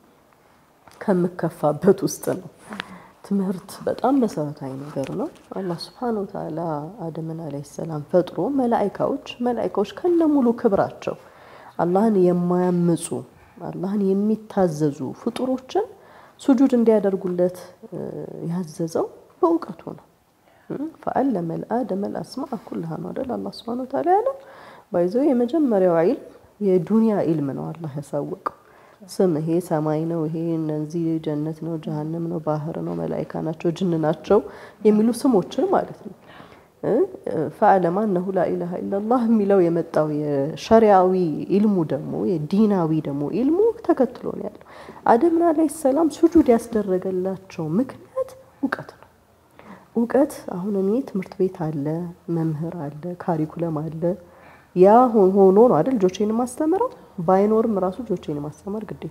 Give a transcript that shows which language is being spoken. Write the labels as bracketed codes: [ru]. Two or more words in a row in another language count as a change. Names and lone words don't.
[am] ከመከፋበት ውስጥ ነው። ትምህርት በጣም መሰረታዊ ነገር ነው። አላህ [ar] سبحانه وتعالى [am] አደምን [ar] عليه السلام [am] ፈጥሮ መላእክቶች ከነሙሉ ክብራቸው አላህን የማያምፁ አላህን የሚታዘዙ ፍጡሮችን ሱጁድ እንዲያደርጉለት ያዘዘው በእውቀቱ ነው። [ar] فعلم الآدم الأسماء كلها [am] ነው አይደል አላህ [ar] سبحانه وتعالى [am] ያለው ባይዘው የመጀመሪያው ዒልም የዱንያ ዒልም ነው አላህ ያሳወቀው። ስም ይሄ ሰማይ ነው ይሄ እነዚህ ጀነት ነው ጀሃነም ነው ባህር ነው መላእክት ናቸው ጅን ናቸው የሚሉ ስሞችን ማለት ነው። [ar] فعلم أنه لا إله إلا الله [am] የሚለው የመጣው የሸሪዓዊ ዒልሙ ደግሞ የዲናዊ ደግሞ ዒልሙ ተከትሎ ነው ያለው። አደም [ar] عليه السلام [am] ሱጁድ ያስደረገላቸው ምክንያት ዕውቀት ነው። ዕውቀት አሁን እኔ ትምህርት ቤት አለ መምህር አለ ካሪኩለም አለ ያ ሆኖ ነው አይደል ልጆቼን ማስተምረው ባይኖርም ራሱ ልጆቼን ማስተማር ግዴታ